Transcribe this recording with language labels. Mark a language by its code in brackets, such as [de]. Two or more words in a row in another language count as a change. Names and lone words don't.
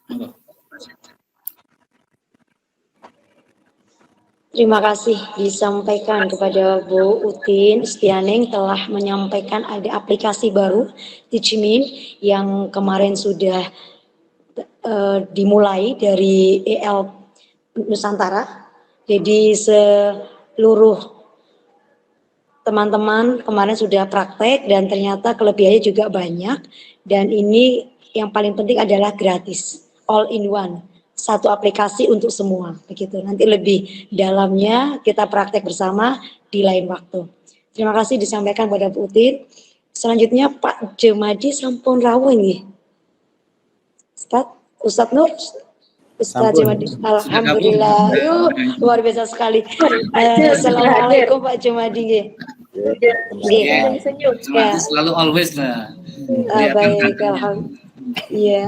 [id] Terima kasih disampaikan kepada Bu Utin Istianing telah menyampaikan ada aplikasi baru Teachmin yang kemarin sudah dimulai dari EL Nusantara. Jadi seluruh teman-teman kemarin sudah praktek dan ternyata kelebihannya juga banyak, dan ini yang paling penting adalah gratis, [en] all in one. [id] Satu aplikasi untuk semua, begitu. Nanti lebih dalamnya kita praktek bersama di lain waktu. Terima kasih disampaikan pada Bu Utin. Selanjutnya Pak Jemadi [jv] sampun rawuh nggih. [id] Ustadz Nur, Ustadz Jemadi. Alhamdulillah. Luar biasa sekali. Assalamualaikum Pak Jemadi nggih. Senyum. Selalu always lah. Baik, alhamdulillah. Iya.